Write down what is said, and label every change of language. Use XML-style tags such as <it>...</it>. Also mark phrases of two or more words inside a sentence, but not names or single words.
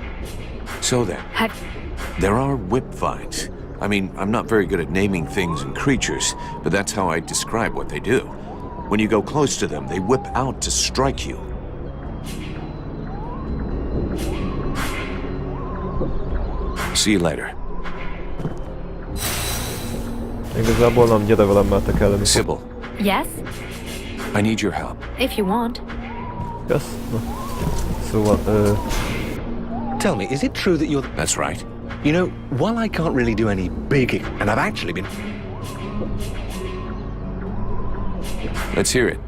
<en>So then, there are whip vines. I mean, I'm not very good at naming things and creatures, but that's how I describe what they do. When you go close to them, they whip out to strike you. See you later.</en> <hu>Igazából nem, gyere velem, mert te kelleni.</hu> <en>Sybil. Yes? I need your help. If you want. Yes? No. Szóval, Tell me, is it true that you're... That's right. You know, while I can't really do any big... And I've actually been... Let's hear it.</en>